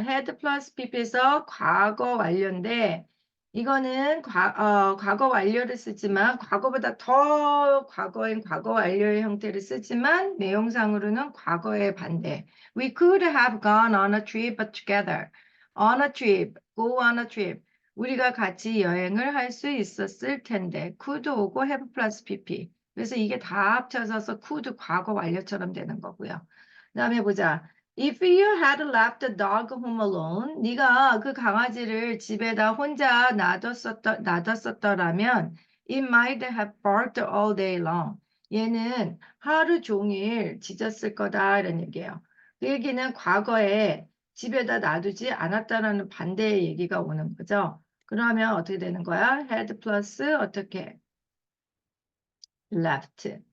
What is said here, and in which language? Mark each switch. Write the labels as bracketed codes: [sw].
[ko] had plus pp에서 과거 완료인데, 이거는 과거 완료를 쓰지만 과거보다 더 과거인 과거 완료의 형태를 쓰지만 내용상으로는 과거의 반대. [en] We could have gone on a trip together. On a trip, go on a trip. [ko] 우리가 같이 여행을 할 수 있었을 텐데 could 오고 have plus pp. 그래서 이게 다 합쳐져서 could 과거 완료처럼 되는 거고요. 그다음에 보자. [en] If you had left the dog home alone, [ko] 네가 그 강아지를 집에다 혼자 놔뒀었더라면, [en] it might have barked all day long. [ko] 얘는 하루 종일 짖었을 거다, 이런 얘기예요. 그 얘기는 과거에 집에다 놔두지 않았다라는 반대의 얘기가 오는 거죠. 그러면 어떻게 되는 거야? had 플러스 어떻게? left.